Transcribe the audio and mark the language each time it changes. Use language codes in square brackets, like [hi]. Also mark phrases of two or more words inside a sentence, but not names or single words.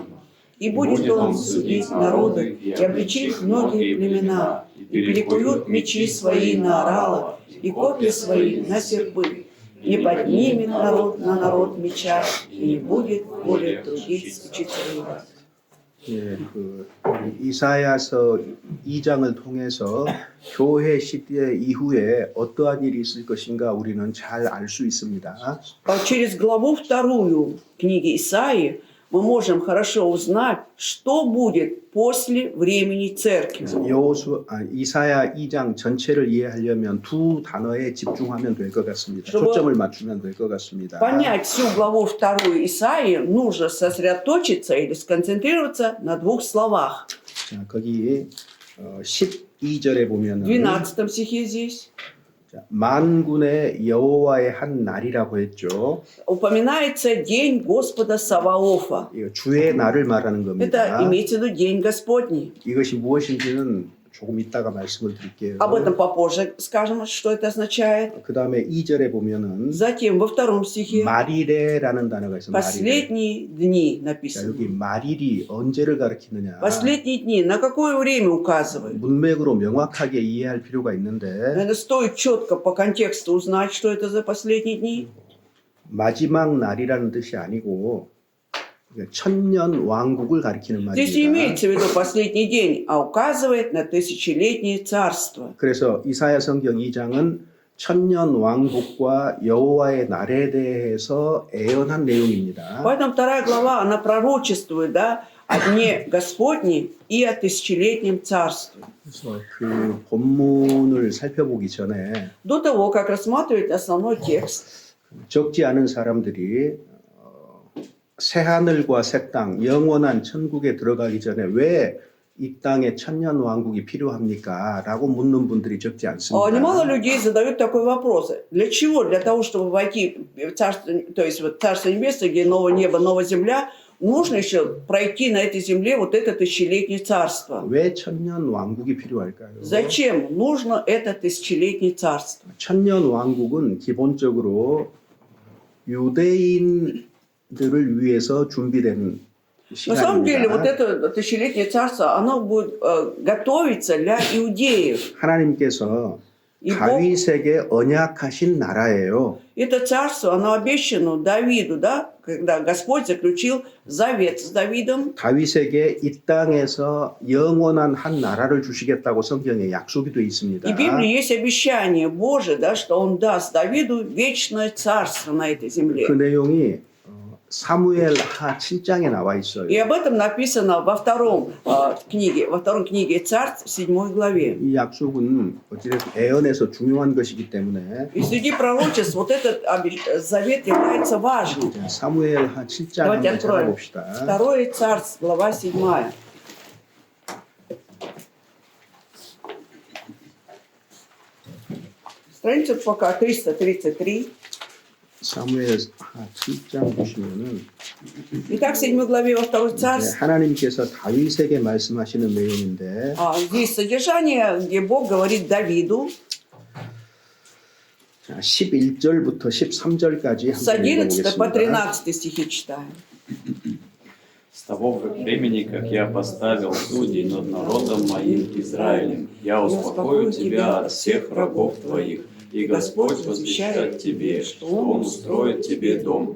[ru] И будет Он судить народы, и обличить многие племена, и перекуют мечи свои на орала, и копья свои на серпы. Не поднимет народ на народ меча, и не будет более трудиться учителей. [ko] 예, 이사야서 2장을 통해서 교회 시대 이후에 어떠한 일이 있을 것인가 우리는 잘 알 수 있습니다. [ru] Через главу 2 книги Исаии мы можем хорошо узнать, что будет после времени церкви. [ko] 이사야 2장 전체를 이해하려면 두 단어에 집중하면 될 것 같습니다. [ru] чтобы [ko] 초점을 맞추면 될 것 같습니다. [ru] Понять всю главу 2 Исаии нужно сосредоточиться или сконцентрироваться на 2 словах. [ko] 자, 거기 12절에 [ru] В [ko] 보면은 [ru] 12 стихе здесь [ko] 만군의 여호와의 한 날이라고 했죠. [ru] упоминается день Господа Саваофа. [ko] 이거 주의 날을 말하는 [ru] Это [ko] 겁니다. [ru] имеется в виду день Господний. [ko] 이것이 무엇인지는 조금 이따가 말씀을 드릴게요. [ru] Об этом попозже скажем, что это означает. [ko] 그 다음에 2절에 보면은 [ru] Затем во 2 стихе [ko] 마리레라는 단어가 있어요. 마리레. [ru] последние дни [ko] 자, [ru] написано. [ko] 여기 마릴이 언제를 가리키느냐. [ru] Последние дни на какое время указывают? [ko] 문맥으로 명확하게 이해할 필요가 있는데 [ru] Наверное, стоит четко по контексту узнать, что это за последние дни. [ko] 마지막 날이라는 뜻이 아니고 천년 왕국을 가리키는 [ru] Здесь не [ko] 말입니다. [ru] имеется в виду последний день, а указывает на тысячелетнее царство. [ko] 그래서 이사야 성경 2장은 천년 왕국과 여호와의 날에 대해서 애언한 내용입니다. [ru] Поэтому 2 глава, она пророчествует, да, о дне Господней и о тысячелетнем царстве. [ko] 그래서 그 본문을 살펴보기 전에 [ru] До того, как рассматривать основной текст, [ko] 적지 않은 사람들이 새하늘과 새 땅, 영원한 천국에 들어가기 전에 왜 이 땅에 천년 왕국이 필요합니까? 라고 묻는 분들이 적지 않습니다. [ru] немало людей задают такой вопрос. Для чего? Для того, чтобы войти в царство, то есть вот царство небесное, где новое небо, новая земля, нужно еще пройти на этой земле вот это тысячелетнее царство. [ko] 왜 천년 왕국이 필요할까요? [ru] Зачем нужно это тысячелетнее царство? [ko] 천년 왕국은 기본적으로 유대인들을 위해서 준비된 [ru] На самом деле вот [ko] 시간입니다. [ru] это тысячелетнее царство, оно будет готовиться для иудеев. [ko] 하나님께서 [ru] И Бог, [ko] 다윗에게 언약하신 나라예요. [ru] это царство, оно обещано Давиду, да, когда Господь заключил завет с Давидом. [ko] 다윗에게 이 땅에서 영원한 한 나라를 주시겠다고 성경에 약속이 되어 있습니다. [ru] И в Библии есть обещание Божие, да, что Он даст Давиду вечное царство на этой земле. [ko] 그 내용이 사무엘 하 7장에 나와 있어요. [ru] И об этом написано во втором книге Царств, 7 главе. [ko] 이 약속은 어찌됐든 애언에서 중요한 것이기 때문에 [ru] И среди пророчеств вот этот завет является важным. [ko] 사무엘 하 7장 [ru] Давайте [ko] 한번 [ru] откроем. [ko] 찾아봅시다. [ru] Второе Царств, глава 7. Страница пока 333. [ko] 사무엘 하 7장 보시면은 [ru] Итак, в 7 главе во второй [ko] 이제 [ru] Царств [ko] 하나님께서 다윗에게 말씀하시는 내용인데 [ru] здесь содержание, где Бог говорит Давиду [ko] 자, 11절부터 13절까지 [ru] с [ko] 한번 [ru] 11 по [ko] 읽어보겠습니다. [ru] 13 стихи читаем. С того времени, как я поставил судей над народом моим Израилем, я успокою тебя от всех врагов твоих, и Господь возвещает тебе, что Он устроит тебе дом.